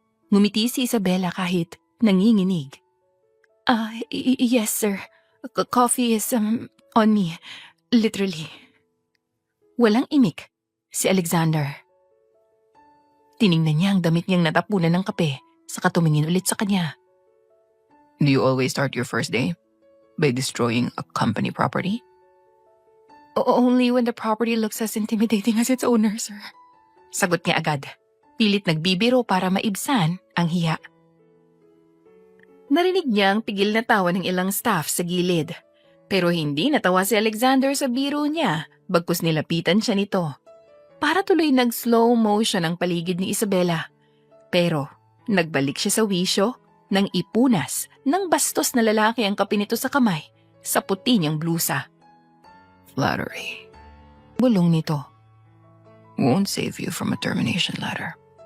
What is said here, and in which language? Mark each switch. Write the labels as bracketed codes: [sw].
[tl] Ngumiti si Isabela kahit nanginginig. [en] Yes sir. Coffee is on me. Literally. [tl] Walang imik si Alexander. Tiningnan niya ang damit niyang natapunan ng kape, saka tumingin ulit sa kanya. [en] Do you always start your first day by destroying a company property? Only when the property looks as intimidating as its owner, sir. [tl] Sagot niya agad. Pilit nagbibiro para maibsan ang hiya. Narinig niya ang pigil na tawa ng ilang staff sa gilid. Pero hindi natawa si Alexander sa biro niya, bagkus nilapitan siya nito. Para tuloy nag-slow motion ang paligid ni Isabela. Pero nagbalik siya sa wisyo nang ipunas ng bastos na lalaki ang kape nito sa kamay sa puti niyang blusa. [en] Flattery. [tl] Bulong nito. [en] Won't save you from a termination letter.